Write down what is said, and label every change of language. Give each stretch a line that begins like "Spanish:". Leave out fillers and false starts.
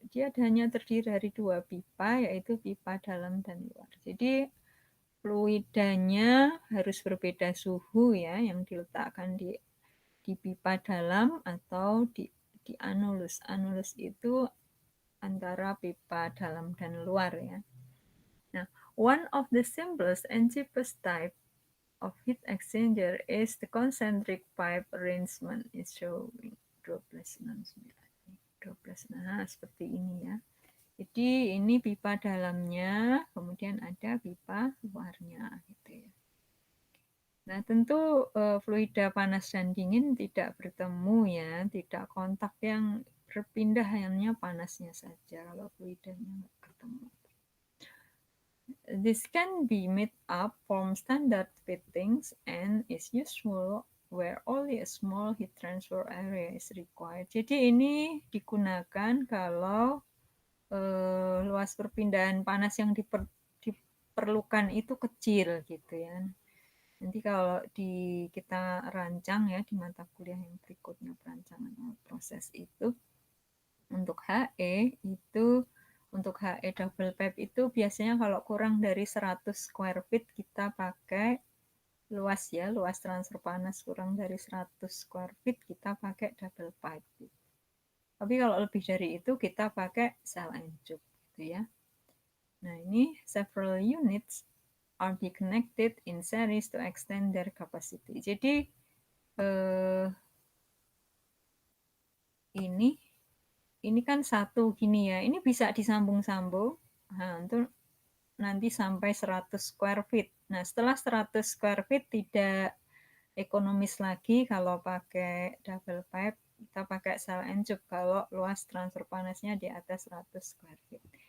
Indonesian: Dia hanya terdiri dari 2 pipa, yaitu pipa dalam dan luar. Jadi fluidanya harus berbeda suhu ya, yang diletakkan di di pipa dalam atau di anulus. Anulus itu antara pipa dalam dan luar ya.
English: Nah, one of the simplest and cheapest type of heat exchanger is the concentric pipe arrangement is showing 1269.
Indonesian: 12, nah seperti ini ya. Jadi ini pipa dalamnya, kemudian ada pipa luarnya gitu ya. Nah, tentu fluida panas dan dingin tidak bertemu ya, tidak kontak, yang berpindah hanya panasnya saja kalau fluidanya nggak ketemu.
English: This can be made up from standard fittings and is useful where only a small heat transfer area is required.
Indonesian: Jadi ini digunakan kalau luas perpindahan panas yang diperlukan itu kecil gitu ya. Nanti kalau kita rancang ya di mata kuliah yang berikutnya, perancangan proses itu, untuk HE itu, untuk HE double pipe itu biasanya kalau kurang dari 100 square feet kita pakai luas ya, luas transfer panas kurang dari 100 square feet kita pakai double pipe. Tapi kalau lebih dari itu kita pakai cell and tube gitu ya. Nah, ini
English: several units are be connected in series to extend their capacity.
Indonesian: Jadi ini kan satu gini ya. Ini bisa disambung-sambung. Nah, untuk nanti sampai 100 square feet. Nah, setelah 100 square feet tidak ekonomis lagi kalau pakai double pipe, kita pakai cell and tube kalau luas transfer panasnya di atas 100 square feet.